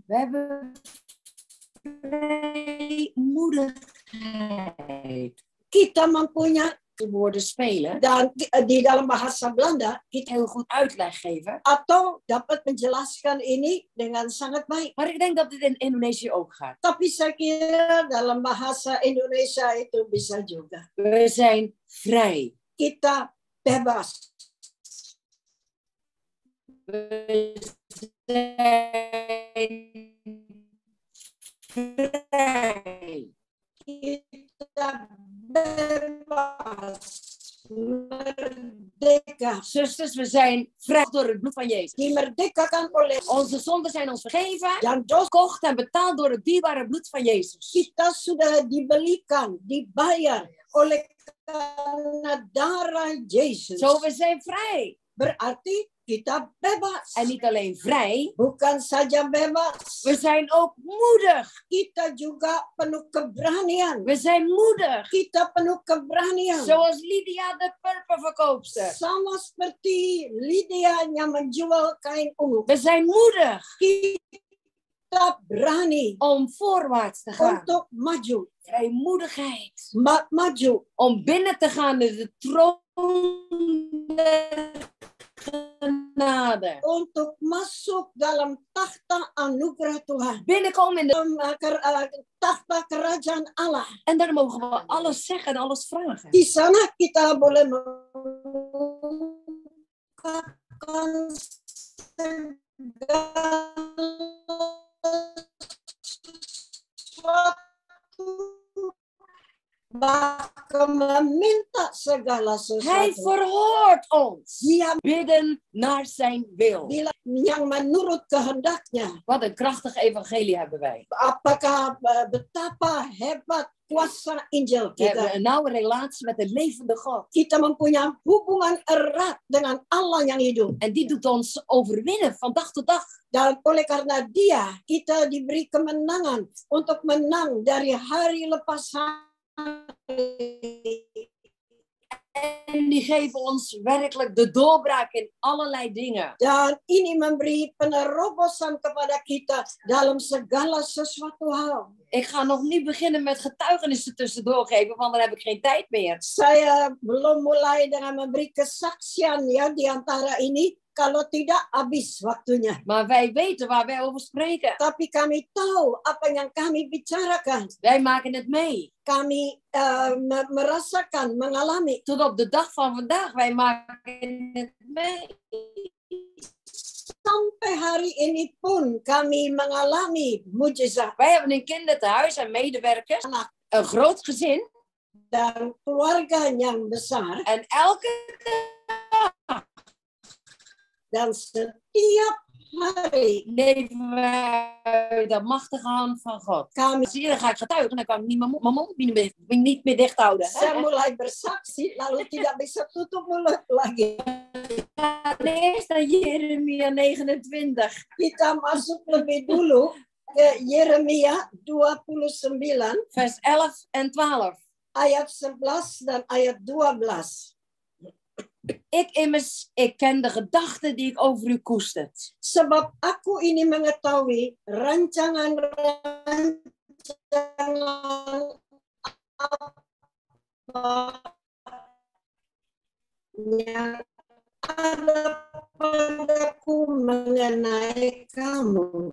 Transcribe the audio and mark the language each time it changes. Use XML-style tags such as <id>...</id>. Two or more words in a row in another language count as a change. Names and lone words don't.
<nl>We hebben vrijmoedigheid.</nl> <id>Kita mempunyai</id> <nl>De woorden spelen.</nl> <id>dan di dalam bahasa Belanda kita</id> <nl>Heel goed uitleg geven.</nl> <id>atau dapat menjelaskan ini dengan sangat baik.</id> <nl>Maar ik denk dat dit in Indonesië ook gaat.</nl> <id>Tapi saya kira dalam bahasa Indonesia itu bisa juga.</id> <nl>We zijn vrij.</nl> <id>Kita bebas.</id> <nl>We zijn vrij.</nl> <id>Kita bebas. Merdeka.</id> <nl>Zusters, we zijn vrij door het bloed van Jezus.</nl> <id>Dimerdekakan oleh</id> <nl>Onze zonden zijn ons vergeven,</nl> <id>yang dosa</id> <nl>gekocht en betaald door het dierbare bloed van Jezus.</nl> <id>kita sudah dibelikan, dibayar oleh karena darah Yesus.</id> <nl>Zo, we zijn vrij.</nl> <id>Berarti kita bebas.</id> <nl>En niet alleen vrij,</nl> <id>Bukan saja bebas,</id> <nl>we zijn ook moedig.</nl> <id>kita juga penuh keberanian.</id> <nl>We zijn moedig.</nl> <id>Kita penuh keberanian.</id> <nl>Zoals Lydia de Purperverkoopster.</nl> <id>Sama seperti Lydia yang menjual kain ungu.</id> <nl>We zijn moedig</nl> <id>Kita berani</id> <nl>om voorwaarts te gaan.</nl> <id>untuk maju.</id> <nl>Vrijmoedigheid.</nl> <id>Maju.</id> <nl>Om binnen te gaan in de troon der genade.</nl> <id>Untuk masuk dalam takhta anugerah Tuhan.</id> <nl>Binnenkomen in de...</nl> <id>Dalam takhta kerajaan Allah.</id> <nl>En daar mogen we alles zeggen en alles vragen.</nl> <id>Di sana kita boleh mengungkapkan segala sesuatu, bahkan meminta segala</id> <nl>Hij</nl> <id>sesuatu.</id> <nl>verhoort ons.</nl> <id>Dia</id> <nl>Bidden naar zijn wil.</nl> <id>bilang yang menurut kehendaknya.</id> <nl>Wat een krachtig evangelie hebben wij.</nl> <id>Apakah betapa hebat kuasa Injil</id> <nl>We hebben</nl> <id>kita.</id> <nl>een nauwe relatie met de levende God.</nl> <id>Kita mempunyai hubungan erat dengan Allah yang hidup.</id> <nl>En die doet ons overwinnen van dag tot dag.</nl> <id>Dan oleh karena dia, kita diberi kemenangan untuk menang dari hari lepas hari.</id> <nl>En die geven ons werkelijk de doorbraak in allerlei dingen.</nl> <id>Dan ini memberi penerobosan kepada kita dalam segala sesuatu hal.</id> <nl>Ik ga nog niet beginnen met getuigenissen tussendoor geven, want dan heb ik geen tijd meer.</nl> <id>Saya belum mulai dengan memberi kesaksian ya di antara ini Kalau tidak, habis waktunya.</id> <nl>Maar wij weten waar wij over spreken.</nl> <id>Tapi kami tahu apa yang kami bicarakan.</id> <nl>Wij maken het mee.</nl> <id>Kami merasakan, mengalami.</id> <nl>Tot op de dag van vandaag, wij maken het mee.</nl> <id>Sampai hari ini pun kami mengalami mujizat.</id> <nl>Wij hebben een kinderthuis en medewerkers. Een groot gezin.</nl> <id>Dan keluarga yang besar.</id> <nl>En elke dag.</nl> <id>Dan setiap hari</id> <nl>leven wij de machtige hand van God. Zie je, dan ga ik getuigen. Dan kan ik niet mijn mond niet meer dicht houden.</nl> <id>Saya mulai bersaksi, lalu tidak bisa tutup mulut lagi.</id> <nl>Eerst naar Jeremia 29.</nl> <id>Kita masuk lebih dulu ke Yeremia 29.</id> <nl>Vers 11 en 12.</nl> <id>Ayat 11 dan ayat 12.</id> <nl>Ik ken de gedachten die ik over u koester.</nl> <id>Sebab aku ini mengetahui rancangan-rancangan apa yang ada padaku mengenai kamu.</id>